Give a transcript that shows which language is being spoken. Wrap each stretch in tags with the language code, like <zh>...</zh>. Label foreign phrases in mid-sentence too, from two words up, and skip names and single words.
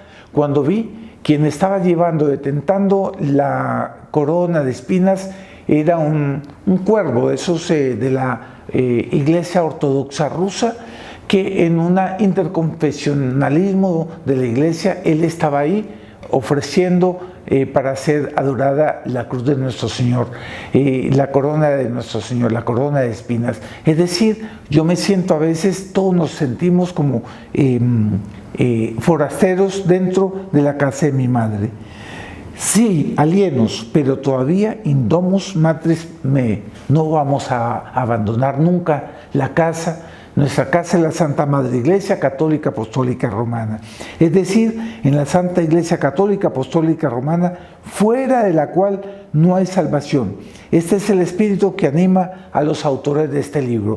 <es>Cuando vi quien estaba detentando la corona de espinas era un cuervo de esos de la Iglesia Ortodoxa rusa, que en un interconfesionalismo de la Iglesia él estaba ahí ofreciendo para ser adorada la cruz de nuestro Señor, la corona de nuestro Señor, la corona de espinas. Es decir, yo me siento a veces, todos nos sentimos como forasteros dentro de la casa de mi madre.</es> <la>Sí, alienos,</la> <es>pero todavía</es> <la>in domus matris mei.</la> <es>No vamos a abandonar nunca la casa. Nuestra casa es la Santa Madre Iglesia Católica Apostólica Romana. Es decir, en la Santa Iglesia Católica Apostólica Romana, fuera de la cual no hay salvación. Este es el espíritu que anima a los autores de este libro.</es>